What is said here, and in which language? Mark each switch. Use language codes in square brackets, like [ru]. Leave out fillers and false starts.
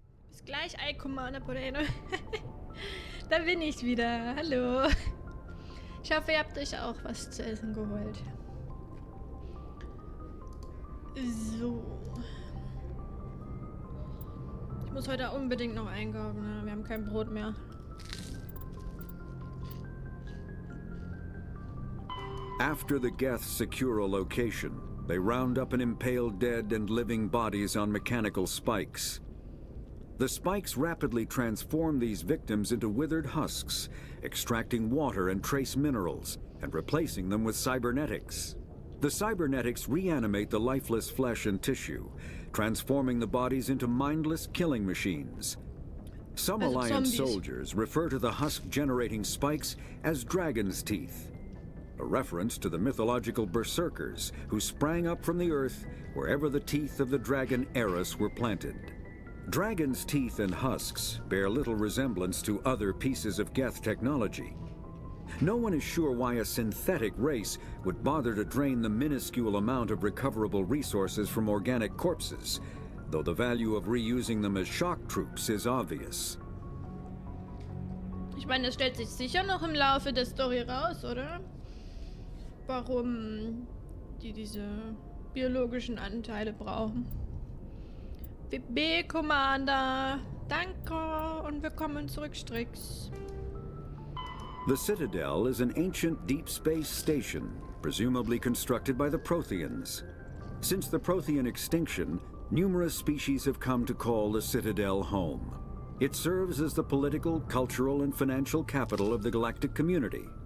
[de] Bis gleich, Commander Poreno. Da bin ich wieder. Hallo. Ich hoffe, ihr habt euch auch was zu essen geholt. So. Ich muss heute unbedingt noch einkaufen. Ne? Wir haben kein Brot mehr. [en] After the Geths secure a location, they round up and impale dead and living bodies on mechanical spikes. The spikes rapidly transform these victims into withered husks, extracting water and trace minerals, and replacing them with cybernetics. The cybernetics reanimate the lifeless flesh and tissue, transforming the bodies into mindless killing machines. Some Alliance soldiers refer to the husk-generating spikes as dragon's teeth, a reference to the mythological berserkers who sprang up from the earth wherever the teeth of the dragon Eris were planted. Dragon's teeth and husks bear little resemblance to other pieces of Geth technology. No one is sure why a synthetic race would bother to drain the minuscule amount of recoverable resources from organic corpses, though the value of reusing them as shock troops is obvious. [de] Ich meine, das stellt sich sicher noch im Laufe der Story raus, oder? Warum die diese biologischen Anteile brauchen. BB Commander, danke und willkommen zurück, Strix. [en] The Citadel is an ancient deep space station, presumably constructed by the Protheans. Since the Prothean extinction, numerous species have come to call the Citadel home. It serves as the political, cultural, and financial capital of the galactic community.